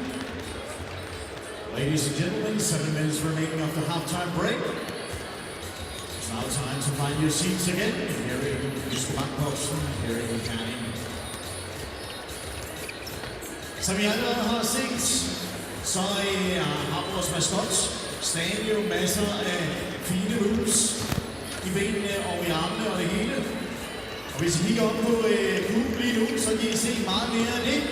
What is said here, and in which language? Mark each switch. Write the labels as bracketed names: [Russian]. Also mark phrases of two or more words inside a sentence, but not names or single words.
[English] Ladies and gentlemen, 7 minutes remaining of the halftime break. It's now time to find your seats again. Here in Mr. Bankboksen, here in Canning. [Danish] Som I allerede har set, så har vores maskot stadig masser af fine moves i benene og i armene og det hele. Og hvis I kigger op på klubben lige nu, så kan I se meget mere af det.